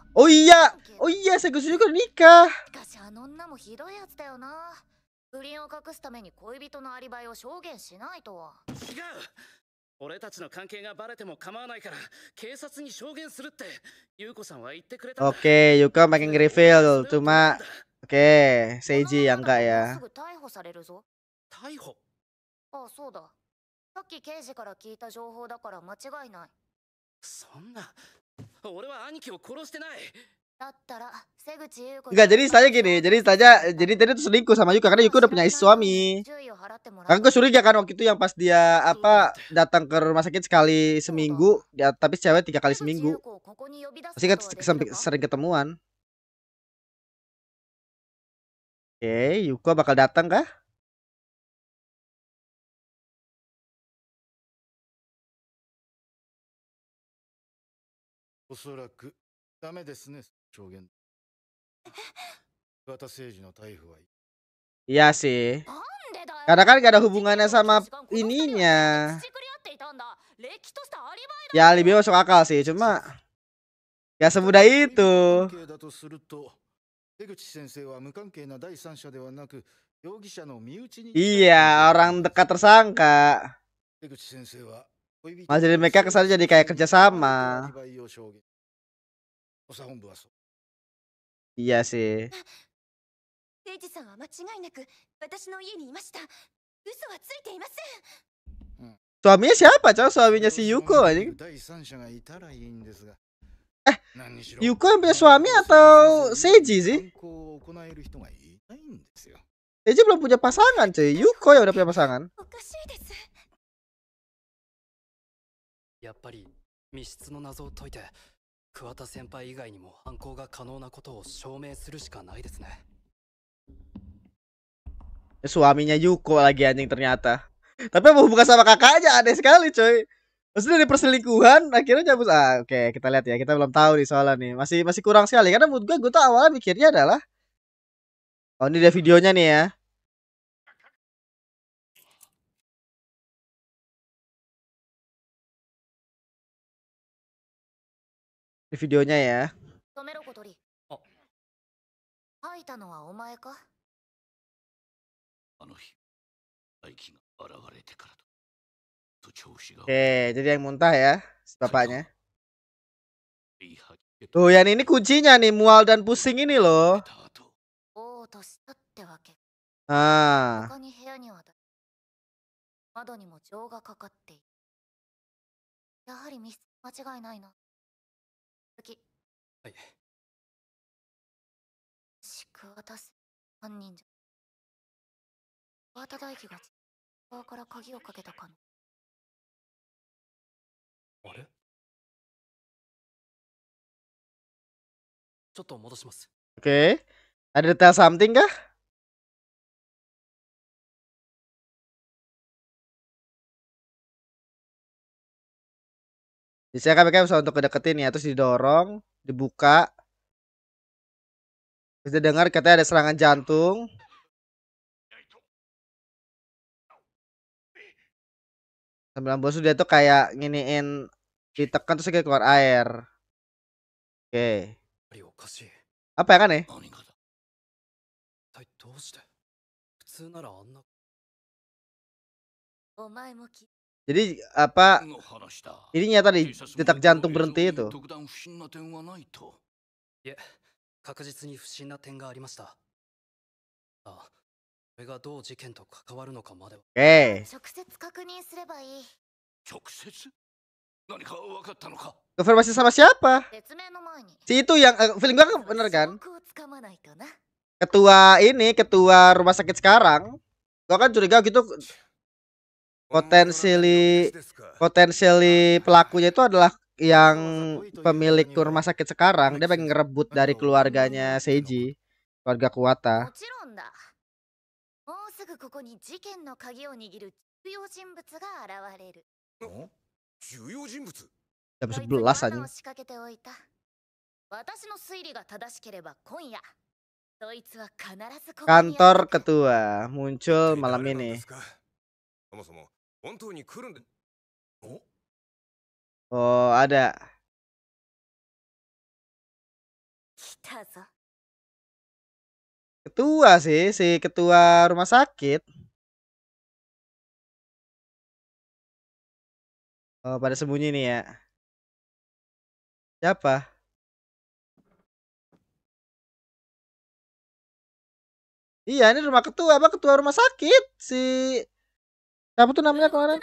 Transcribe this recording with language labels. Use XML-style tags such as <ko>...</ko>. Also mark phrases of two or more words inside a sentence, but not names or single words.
<id>Oh iya, Segus juga nikah.</id> <ja>しかしあの女もひどいやつだよな。不倫を隠すために恋人のアリバイを証言しないとは。違う。俺たちの関係がバレても構わないから警察に証言するって優子さんは言ってくれたんだ。</ja> <id>Oke, Yuko makin reveal. Cuma oke, Seiji yang enggak ya.</id> <ja>すぐ逮捕されるぞ。逮捕。ああ、そうだ。さっき刑事から聞いた情報だから間違いない。そんな。俺は兄貴を殺してない。だったら瀬口優子。</ja> <id>Enggak, jadi istilahnya gini. Jadi tadi tuh selingkuh sama Yuko karena Yuko udah punya suami. Kan gue curiga kan waktu itu yang pas dia apa datang ke rumah sakit sekali seminggu, dia tapi cewek 3 kali seminggu. Pasti kan sering ketemuan. Oke, Yuko bakal datang kah?</id> <ja>おそらくダメですね、証言。桑田誠司の逮捕は。</ja> <id>Iya sih. Karena kan gak ada hubungannya sama ininya. Ya alibi masuk akal sih, cuma gak semudah itu.</id> <ja>だとすると、瀬口先生は無関係な第三者ではなく、容疑者の身内に。</ja> <id>Iya, orang dekat tersangka.</id> <ja>瀬口先生は</ja> <id>Mas jadi mereka kesannya jadi kayak kerjasama. Iya sih.</id> <ja>刑事さんは間違いなく私の家にいました。嘘はついていません。</ja> <id>Suaminya siapa, cow? Suaminya si Yuko anjing. Yuko yang punya suami atau Seiji sih? Seiji belum punya pasangan, cuy. Yuko yang udah punya pasangan.</id> <ja>やっぱり密室の謎を解いて桑田先輩以外にも犯行が可能なことを証明するしかないですね。</ja> <id>Suaminya Yuko lagi anjing ternyata. Tapi mau hubungan sama kakaknya aneh sekali, coy. Maksudnya dari perselingkuhan akhirnya cabut. Oke, kita lihat ya. Kita belum tahu nih soalnya nih. Masih kurang sekali karena menurut gue tuh awalnya mikirnya adalah oh ini dia videonya nih ya. Ini videonya ya.</id> <ja>止めろ小鳥。あ、吐いたのはお前か？あの日、大輝が現れてからと調子が。</ja> <id>Oke, jadi yang muntah ya, si bapaknya.</id> <ja>いい吐き気と</ja> <id>Tuh, yang ini kuncinya nih, mual dan pusing ini loh.</id> <ja>た後、おうとしたってわけ。 Ah, 他に部屋には窓にも錠がかかっている。やはり密室間違いないな。次。はい。桑田犯人じゃ。桑田大輝が側から鍵をかけたかの。あれ？ちょっと戻します。</ja> <id>oke. Ada</id> <en>detail something</en> <id>kah? Bisa kan mereka bisa untuk kedeketin ya, terus didorong, dibuka. Terus dia dengar katanya ada serangan jantung. Sambil ambusu dia tuh kayak nginiin ditekan terus kayak keluar air. Oke.</id> <ja>りおかしい。</ja> <id>Apa yang aneh?</id> <ja>何がだ。一体どうして。普通ならあんな。お前も</ja> <id>Jadi apa</id> <ja>の話だ。</ja> <id>ini nyata di</id> <ja>警察も</ja> <id>detak jantung berhenti itu.</id> <ja>特段不審な点はないと。いえ、確実に不審な点がありました。あ、これがどう事件と関わるのかまでは。 Oke. 直接確認すればいい。直接何か分かったのか。</ja> <id>Konfirmasi sama siapa?</id> <ja>説明の前に</ja> <id>Si itu yang feeling gua kan bener kan?</id> <ja>証拠をつかまないとな。</ja> <id>Ketua ini, ketua rumah sakit sekarang. Gua kan curiga gitu potensially pelakunya itu adalah yang pemilik rumah sakit sekarang. Dia pengen ngerebut dari keluarganya Seiji, keluarga Kuwata.</id> <ja>もちろんだ。もうすぐここに事件の鍵を握る重要人物が現れる。重要人物</ja> <id>Jam</id> <ja>そいつに</ja> <id>11</id> <ja>罠</ja> <id>aja.</id> <ja>を仕掛けておいた。私の推理が正しければ今夜、そいつは必ずここにやってく</ja> <id>Kantor</id> <ja>る。</ja> <id>ketua muncul malam</id> <ja>誰なん</ja> <id>ini.</id> <ja>ですかそもそも本当に来るんでお</ja> <id>Oh, ada.</id> <ja>来たぞ。</ja> <id>Ketua sih, si ketua rumah sakit. Oh, pada sembunyi nih ya. Siapa? Iya, ini rumah ketua, apa ketua rumah sakit si siapa tuh namanya kemarin?</id>